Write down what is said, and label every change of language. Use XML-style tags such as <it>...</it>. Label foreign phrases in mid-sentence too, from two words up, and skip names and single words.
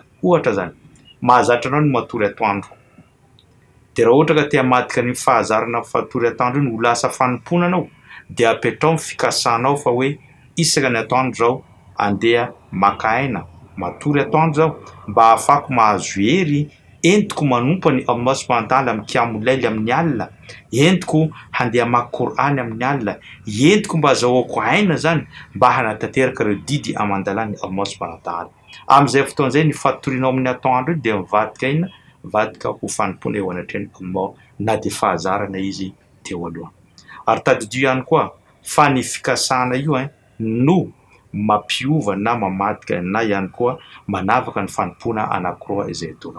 <mg>Ohatra zany, mahazatra anao ny matory atoandro. Dia raha ohatra ka tia hamadika ny fahazarana matory atoandro iny ho lasa fanompoana anao dia apetrao ny fikasanao fa hoe isaka ny atoandro zao andeha maka aina matory atoandro zao mba ahafahako mahazo hery entiko manompo ny Allah</mg> <ar>سبحانه وتعالى</ar> <mg>mikiamo laily amin'ny alina, entiko handeha maka Korany amin'ny alina, entiko mba azahoako aina zany mba hanatanteraka ireo didy amandalany Allah</mg> <ar>سبحانه وتعالى.</ar> <mg>Amin'izay fotoan'izay ny fatorianao amin'ny atoandro iny dia mivadika ina vadika ho fanompoana eo anatrany Allah na dia fahazarana izy teo aloha. Ary tadidio ihany koa fa ny fikasana io no mampiova na mamadika na ihany koa manavaka ny fanompoana anankiroa izay ataonao.</mg>